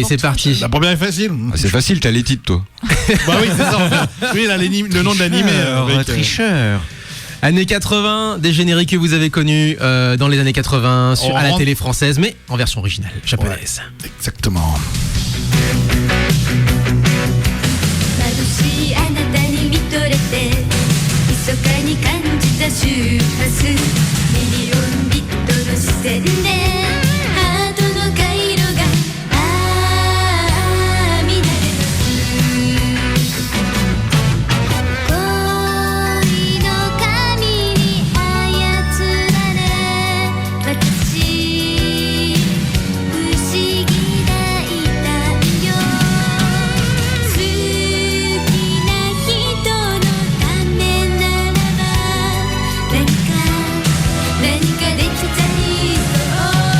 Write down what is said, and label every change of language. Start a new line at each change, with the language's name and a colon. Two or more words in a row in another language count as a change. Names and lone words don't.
French: pour c'est tout. parti. La première est facile. Ah, c'est facile, t'as les titres, toi. Bah oui, c'est ça. En fait. Oui, il a le nom de l'animé. avec, tricheur. Années 80, des génériques que vous avez connus dans les années 80 On à la rentre- télé française, mais en version originale japonaise. Exactement.
Japanese: 眩しいあなたに見とれて密かに感じた周波数ミリオンビットの視線でハートの回路が乱れます恋の神に操られ私不思議な痛みよ好きな人のためならば何かできちゃいそう